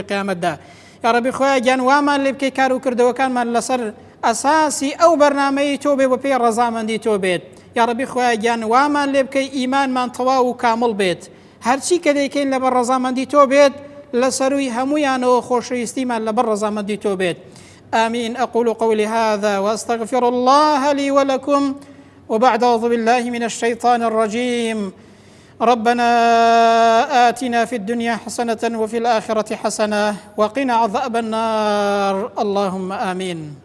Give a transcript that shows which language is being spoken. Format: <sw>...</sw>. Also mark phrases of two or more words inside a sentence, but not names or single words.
<ckb>قیامەتدا یا ڕەبی خوایە گیان وامان لێ بکەی کار و کردەوەکانمان لەسەر ئەساسی ئەو بەرنامەی تۆ بێ بە پێی ڕەزامەندی تۆ بێت یا ڕەبی خوایە گیان وامان لێ بکەی ئیمانمان تەواو و کامڵ بێت هەرچی کە دەیکەین لەبەر ڕەزامەندی تۆ بێت لەسەروی هەمویانەوە خۆشەویستیمان لەبەر ڕەزامەندی تۆ بێت</ckb> <ar>آمين أقول قولي هذا وأستغفر الله لي ولكم وبعد أعوذ بالله من الشيطان الرجيم ربنا آتنا في الدنيا حسنة وفي الآخرة حسنة وقنا عذاب النار اللهم آمين</ar>